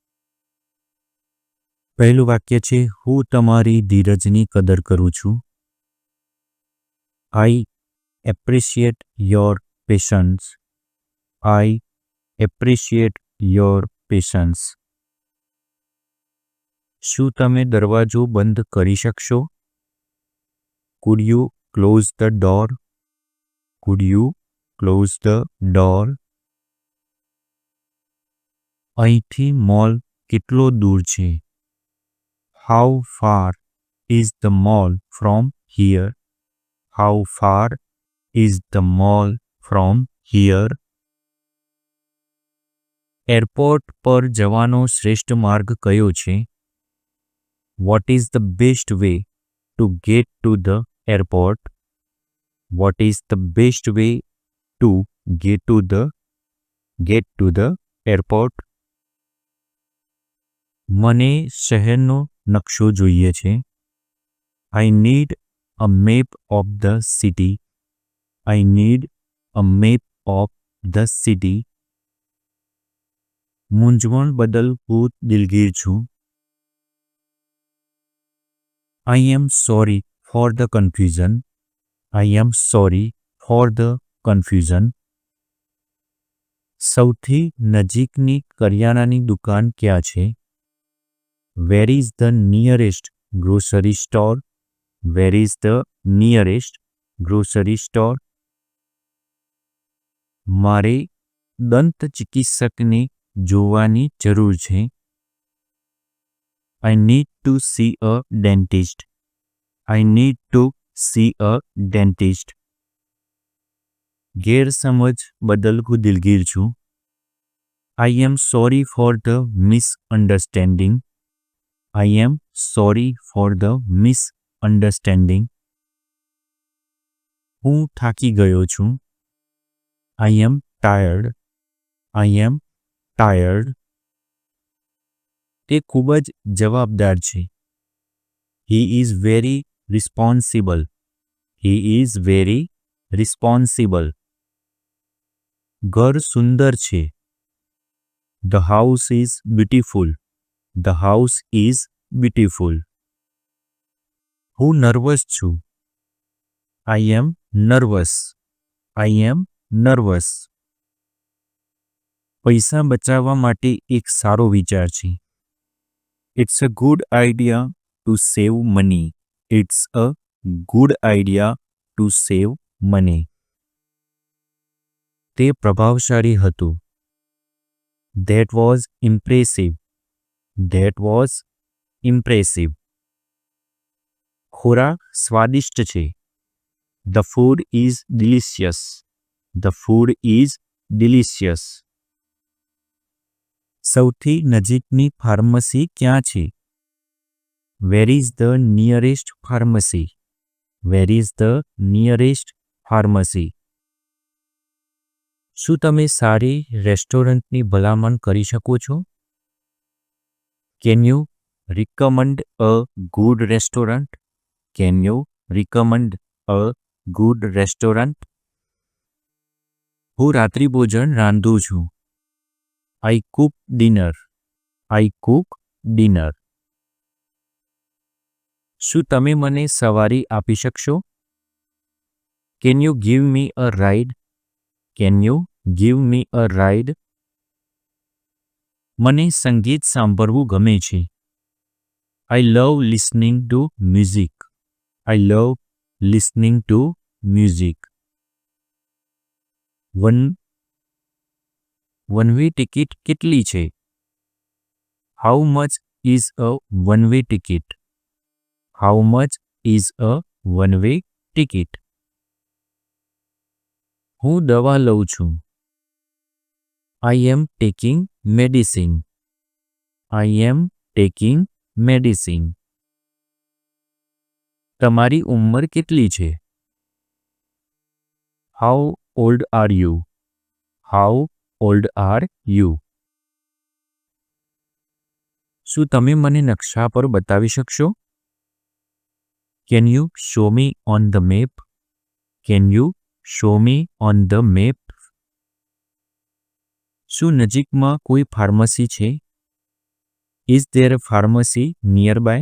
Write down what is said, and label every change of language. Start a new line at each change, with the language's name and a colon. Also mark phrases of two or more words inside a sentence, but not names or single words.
Gujarati: પહેલું વાક્ય છે, હું તમારી ધીરજની કદર કરું છું.
English: I appreciate your patience. I appreciate your patience.
Gujarati: શું તમે દરવાજો બંધ કરી શકશો?
English: Could you close the door? Could you close the door?
Gujarati: અહીંથી મોલ કેટલો દૂર છે?
English: How far is the mall from here? How far is the mall from here?
Gujarati: એરપોર્ટ પર જવાનો શ્રેષ્ઠ માર્ગ કયો છે?
English: What is the best way to get to the airport? What is the best way to get to the airport?
Gujarati: મને શહેરનો નકશો જોઈએ છે.
English: I need a map of the city. I need a map of the city.
Gujarati: મૂંઝવણ બદલ હું દિલગીર છું.
English: I am sorry for the confusion. I am sorry for the confusion.
Gujarati: સૌથી નજીકની કરિયાણાની દુકાન ક્યાં છે?
English: Where is the nearest grocery store? Where is the nearest grocery store?
Gujarati: મારે દંત ચિકિત્સકને જોવાની જરૂર છે.
English: I need to see a dentist. I need to see a dentist.
Gujarati: ગેરસમજ બદલ હું દિલગીર છું.
English: I am sorry for the misunderstanding. I am sorry for the misunderstanding.
Gujarati: હું થાકી ગયો છું.
English: I am tired. I am tired.
Gujarati: તે ખૂબ જ જવાબદાર છે.
English: He is very responsible. He is very responsible.
Gujarati: ઘર સુંદર છે.
English: The house is beautiful. The house is beautiful.
Gujarati: હું નર્વસ છું.
English: I am nervous. I am nervous.
Gujarati: પૈસા બચાવવા માટે એક સારો વિચાર છે.
English: It's a good idea to save money. It's a good idea to save money.
Gujarati: તે પ્રભાવશાળી હતું.
English: That was impressive. That was impressive.
Gujarati: ખોરાક સ્વાદિષ્ટ છે.
English: The food is delicious. The food is delicious.
Gujarati: સૌથી નજીકની ફાર્મસી ક્યાં છે?
English: Where is the nearest pharmacy? Where is the nearest pharmacy?
Gujarati: શું તમે સારી રેસ્ટોરન્ટની ભલામણ કરી શકો છો?
English: Can you recommend a good restaurant? Can you recommend a good restaurant?
Gujarati: હું રાત્રિ ભોજન રાંધું છું.
English: I cook dinner. I cook dinner.
Gujarati: શું તમે મને સવારી આપી શકશો?
English: Can you give me a ride? Can you give me a ride?
Gujarati: મને સંગીત સાંભળવું ગમે છે.
English: I love listening to music. I love listening to music. One way ticket
Gujarati: કેટલી છે?
English: How much is a one way ticket? How much is a one way ticket?
Gujarati: હું દવા લઉં છું.
English: I am taking medicine. I am taking medicine.
Gujarati: તમારી ઉંમર કેટલી છે?
English: How old are you? How old are you?
Gujarati: શું તમે મને નકશા પર બતાવી શકશો?
English: Can you show me on the map? Can you show me on the map?
Gujarati: શું નજીકમાં કોઈ ફાર્મસી છે?
English: Is there a pharmacy near by?